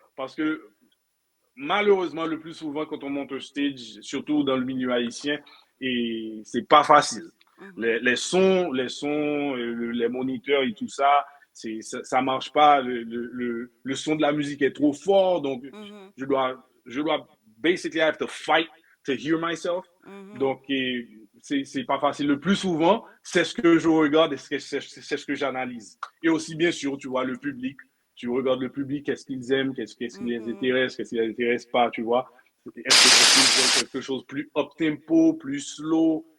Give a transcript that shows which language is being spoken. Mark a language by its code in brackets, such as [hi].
[fr] Parce que malheureusement, le plus souvent, quand on monte au stage, surtout dans le milieu haïtien, et c'est pas facile. Mhm. Les sons, les moniteurs et tout ça, ça marche pas. Le son de la musique est trop fort, donc Mhm. je dois [en] basically I have to fight to hear myself. Mhm. [fr] Donc, c'est pas facile. Le plus souvent, c'est ce que je regarde et c'est ce que j'analyse. Et aussi, bien sûr, tu vois, le public. Tu regardes le public, qu'est-ce qu'ils aiment, qu'est-ce qui les Mhm. intéresse, qu'est-ce qui les intéresse pas, tu vois. Est-ce qu'ils veulent quelque chose plus up-tempo, plus slow.